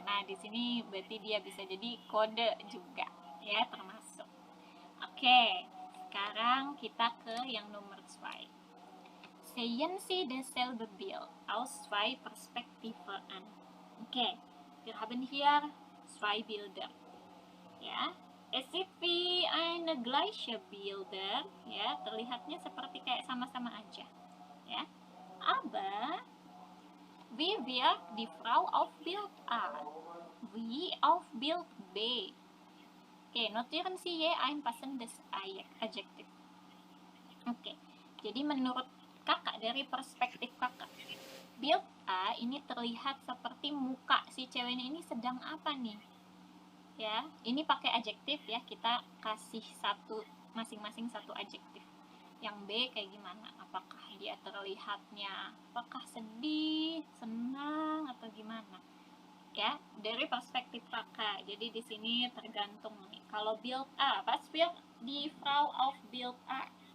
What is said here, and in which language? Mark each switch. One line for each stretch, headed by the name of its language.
Indonesian: Nah, di sini berarti dia bisa jadi kode juga ya, termasuk. Oke, sekarang kita ke yang nomor 2.
German: Sehen Sie dasselbe Bild aus zwei Perspektiven an. Okay, wir haben hier 2 Bilder. Ya, es sieht wie eine gleiche Bilder, ya,
Indonesian: terlihatnya seperti kayak sama-sama aja,
German: ya. Aber wie wirkt die Frau auf Bild A, wie auf Bild B? Oke, notieren Sie je ein passendes Adjektiv.
Indonesian: Oke, jadi menurut kakak, dari perspektif kakak, Bild A ini terlihat seperti muka si ceweknya ini sedang apa nih? Ya, ini pakai adjektif ya, kita kasih masing-masing satu adjektif. Yang B kayak gimana? Apakah dia terlihatnya apakah sedih, senang atau gimana? Ya, dari perspektif kakak. Jadi di sini tergantung nih. Kalau
German: Bild A, was wird die Frau auf Bild A?